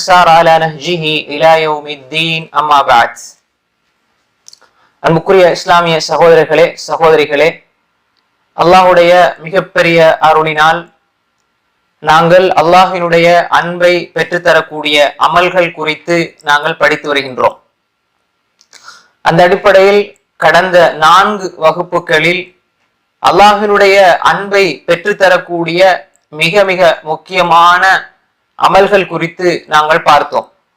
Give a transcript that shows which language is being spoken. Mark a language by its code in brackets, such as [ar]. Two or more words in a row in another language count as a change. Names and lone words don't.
[ar] سار على نهجه إلى يوم الدين أما بعد. [ta] அன்புக்குரிய இஸ்லாமிய சகோதரர்களே சகோதரிகளே, அல்லாஹுடைய மிகப்பெரிய அருளினால் நாங்கள் அல்லாஹினுடைய அன்பை பெற்றுத்தரக்கூடிய அமல்கள் குறித்து நாங்கள் படித்து வருகின்றோம். அந்த அடிப்படையில் கடந்த 4 வகுப்புகளில் அல்லாஹினுடைய அன்பை பெற்றுத்தரக்கூடிய மிக மிக முக்கியமான அமல்கள் குறித்து நாங்கள் பார்த்தோம்.